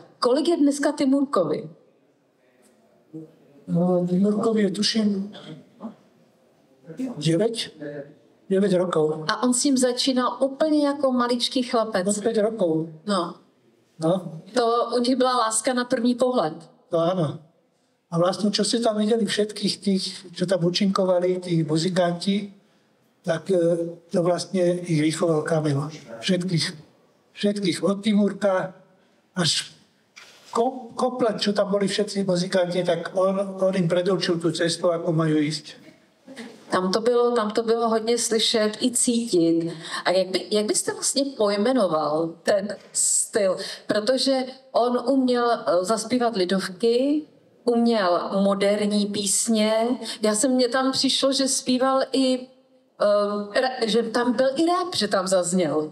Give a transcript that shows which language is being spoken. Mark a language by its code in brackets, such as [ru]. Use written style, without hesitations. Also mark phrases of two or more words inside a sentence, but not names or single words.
[cs] Kolik je dneska Timurkovi? [sk] No, Timurkovi je tuším 9 rokov. [cs] A on s ním začínal úplně jako maličký chlapec. [sk] 5 rokov. No. No. [cs] To u nich byla láska na první pohled. [sk] To áno. A vlastne, čo ste tam videli všetkých tých, čo tam účinkovali, tí muzikanti, tak to vlastne ich vychoval Kamil. Všetkých od Timurka až komplet, čo tam boli všetci muzikanti, tak on im predurčil tú cestu, ako majú ísť. [cs] Tam to bylo hodně slyšet i cítit. A jak byste vlastně pojmenoval ten styl? Protože on uměl zaspívat lidovky, uměl moderní písně. Mně tam přišlo, že zpíval i, že tam byl i rap, že tam zazněl.